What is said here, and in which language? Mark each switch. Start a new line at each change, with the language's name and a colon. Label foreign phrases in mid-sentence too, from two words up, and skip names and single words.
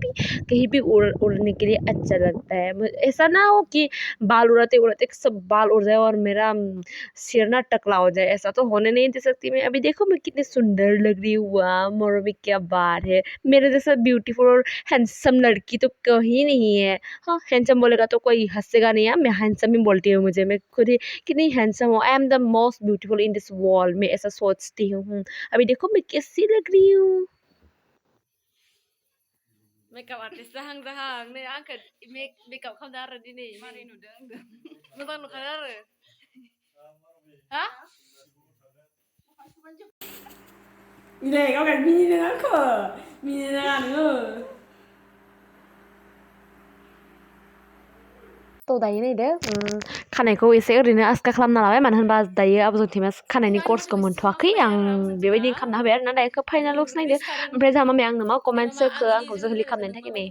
Hindi: भी कहीं भी उड़ने के लिए अच्छा लगता है ऐसा ना हो कि बाल उड़ाते उड़ाते सब बाल उड़ जाए और मेरा सिर ना टकला हो जाए ऐसा तो होने नहीं दे सकती मैं अभी देखो मैं कितनी सुंदर लग रही हूँ वाह मोर में क्या बात है मेरे जैसा ब्यूटीफुल और हैंडसम लड़की तो कहीं नहीं है हाँ हैंडसम बोलेगा तो कोई हंसेगा नहीं है मैं हैंडसम ही बोलती हूँ मुझे मैं खुद ही कितनी हैंडसम हूँ
English: I am the most beautiful in this world
Hindi: मैं ऐसा सोचती हूँ अभी देखो मैं कैसी लग रही हूँ
English: makeup artist
Bodo: जाहां नै आंखौ मेकअप खालामदों आरो दिनै मारै नुदों आंदों मोजां नुखादों आरो हा मिनै गावगाय मिनिदों आंखौ मिनिनाङा नोङो थ' दायो नायदो खानायखौ एसे ओरैनो आस्का खालामना लाबाय मानो होनबा दायो आब'जों थिमा खानायनि कर्सखौ मोनथ'वाखै आं बेबायदि खालामना होबाय आरोना दायो
English: final looks
Bodo: नायदो ओमफ्राय जोंहा मामाया आंनो मा कमेन्टस होखो आंखौ जोहलि खालामनायनि थाखाय नै